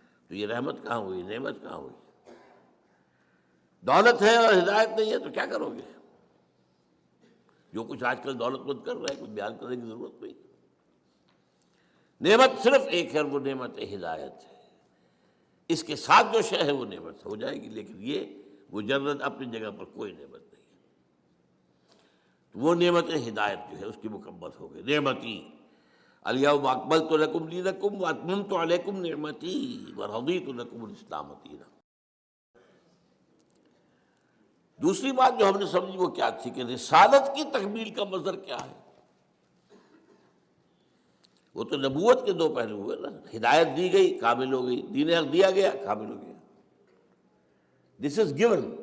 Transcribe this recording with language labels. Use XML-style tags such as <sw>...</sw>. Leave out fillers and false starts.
<ur>تو یہ رحمت کہاں ہوئی، نعمت کہاں ہوئی؟ دولت ہے اور ہدایت نہیں ہے تو کیا کرو گے؟ جو کچھ آج کل دولت مند کر رہے ہیں کچھ بیان کرنے کی ضرورت نہیں۔ نعمت صرف ایک ہے، وہ نعمت ہدایت ہے، اس کے ساتھ جو شے ہے وہ نعمت ہو جائے گی، لیکن یہ مجرد اپنی جگہ پر کوئی نعمت نہیں. وہ نعمت ہدایت جو ہے اس کی مکمل ہو گئی.</ur> <ar>نعمتی الیوم اکملت لکم دینکم واتممت علیکم نعمتی ورضیت لکم الاسلام دینا.</ar> <ur>دوسری بات جو ہم نے سمجھی وہ کیا تھی کہ رسالت کی تکمیل کا مظہر کیا ہے. وہ تو نبوت کے دو پہلو ہوئے نا. ہدایت دی گئی کامل ہو گئی, دین حق دیا گیا کامل ہو گیا.</ur> <en>This is given.</en>